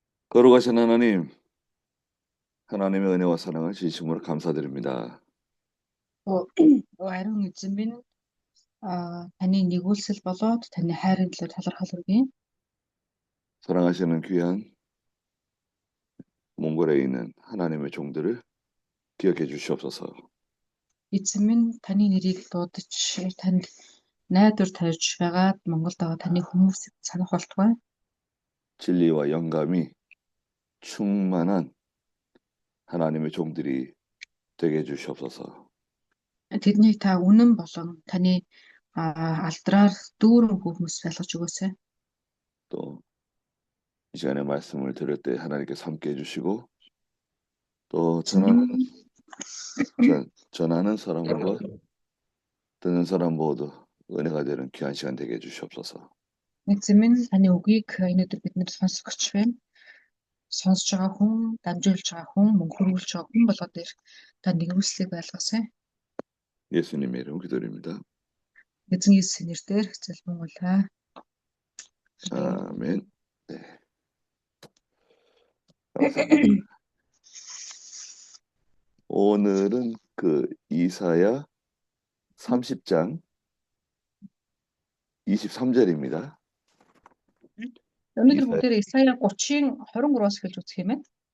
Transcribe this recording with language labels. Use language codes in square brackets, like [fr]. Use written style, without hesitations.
[ko] 거룩하신 하나님, 하나님의 은혜와 사랑을 진심으로 감사드립니다. [mn] Ариун эзэн минь таны нэгүүлсэл болоод таны хайрын төлөө талархал хүргэе. [ko] 사랑하시는 귀한 몽골에 있는 하나님의 종들을 기억해 주시옵소서. [mn] Эзэн минь таны нэрийг дуудаж танд найдвар тавьж байгаад Монголд байгаа таны хүмүүсийг санах болтугай. [ko] 진리와 영감이 충만한 하나님의 종들이 되게 해 주시옵소서. [mn] Тэднийг та үнэн болон таны алдраар дүүрэн хүмүүс байлгаж өгөөсэй. [ko] 또 이 시간에 말씀을 들을 때 하나님께서 함께 해주시고 또 전하는 사람과 듣는 사람 모두 은혜가 되는 귀한 시간 되게 해주시옵소서. [mn] Эзэн минь таны үгийг өнөөдөр биднэр сонсогч байна. Сонсож байгаа хүн, дамжуулж байгаа хүн, мөн хөрвүүлж байгаа хүн болоод та нэгүслийг байлгасай. [ko] 예수님의 이름 기도드립니다. [mn] Эзэн Есүсийн нэрээр залбирлаа. [ko] 아멘. 네. 감사합니다. 오늘은 이사야 30장 23절입니다. [mn] өнөөдөр бүгдээр Исая 30-ийн 23-аас эхэлж үзэх юм байна.